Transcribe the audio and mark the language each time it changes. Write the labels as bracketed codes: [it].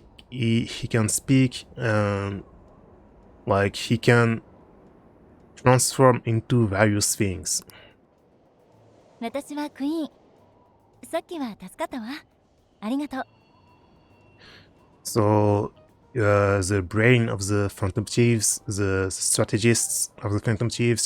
[en] He can speak, like he can transform into various things. [ja] 私はクイーンさっきは助かったわありがとう [en] So the brain of the Phantom Chiefs, the strategists of the Phantom Chiefs.